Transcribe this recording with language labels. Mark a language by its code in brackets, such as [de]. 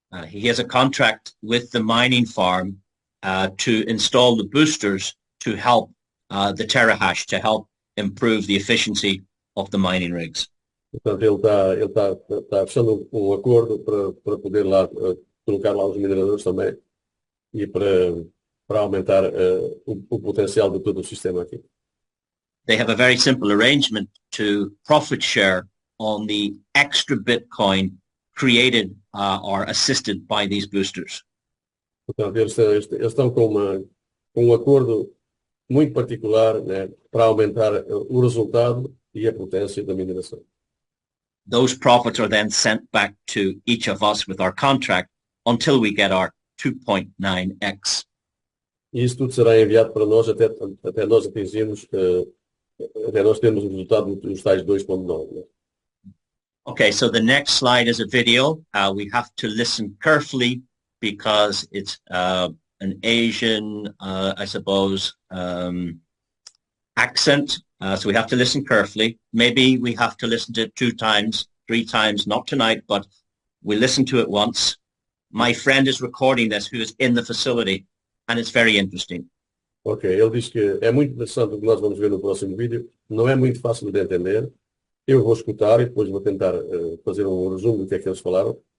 [en] He has a contract with the mining farm to install the boosters to help the terahash, to help improve the efficiency of the mining rigs. [pt] Portanto, ele está fechando um acordo para poder lá colocar lá os mineradores também e para aumentar o potencial de todo o sistema aqui. [en] They have a very simple arrangement to profit share on the extra Bitcoin created or assisted by these boosters. [pt] Portanto, eles estão com um acordo muito particular, né, para aumentar o resultado e a potência da mineração. [en] Those profits are then sent back to each of us with our contract until we get our 2.9x. [pt] E isso tudo será enviado para nós até nós atingirmos, até nós termos o resultado dos tais 2.9. Né? [en] Okay, so the next slide is a video. We have to listen carefully because it's an Asian, I suppose, accent. So we have to listen carefully. Maybe we have to listen to it 2 times, 3 times, not tonight, but we listen to it once. My friend is recording this, who is in the facility, and it's very interesting. [pt] Ok, ele diz que é muito interessante o que nós vamos ver no próximo vídeo. Não é muito fácil de entender. Eu vou escutar e depois vou tentar fazer um resumo do que é que eles falaram.